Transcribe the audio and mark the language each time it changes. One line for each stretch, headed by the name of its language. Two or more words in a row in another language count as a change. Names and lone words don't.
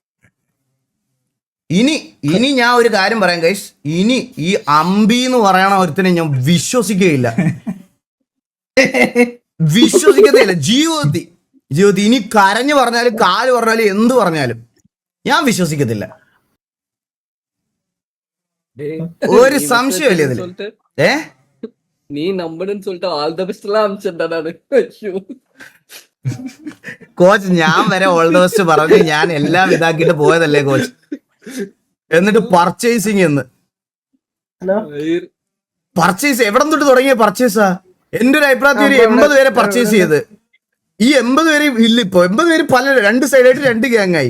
Malayalam: ഇനി ഞാൻ ഒരു കാര്യം പറയാം ഗൈസ്, ഇനി ഈ അമ്പി എന്ന് പറയണ ഒരുത്തിനെ ഞാൻ വിശ്വസിക്കുകയില്ല. ജീവിതത്തിൽ ഇനി കരഞ്ഞു പറഞ്ഞാലും കാല് പറഞ്ഞാലും എന്ത് പറഞ്ഞാലും ഞാൻ വിശ്വസിക്കത്തില്ല. ഒരു സംശയമില്ല ഇതില്.
Tamil: நீ நம்புன்னு சொல்லிட்டு
English: all the best
Tamil: எல்லாம் அனுப்பிச்சிட்டா நானு. ஐயோ
Malayalam: കോച്ച്, ഞാൻ വരെ
English: all the best
Malayalam: പറഞ്ഞ് ഞാൻ എല്ലാം ഇതാക്കിയിട്ട് പോയതല്ലേ കോച്ച്. എന്നിട്ട് പർച്ചേസിങ് പർച്ചേസ് എവിടെ തൊട്ട് തുടങ്ങിയ പർച്ചേസാ? എന്റെ ഒരു അഭിപ്രായത്തിൽ ഒരു 80 പേരെ പർച്ചേസ് ചെയ്ത്. ഈ 80 പേര് ഇല്ല, ഇപ്പൊ 80 പേര് പല 2 സൈഡായിട്ട് 2 ഗ്യാങ്ങായി.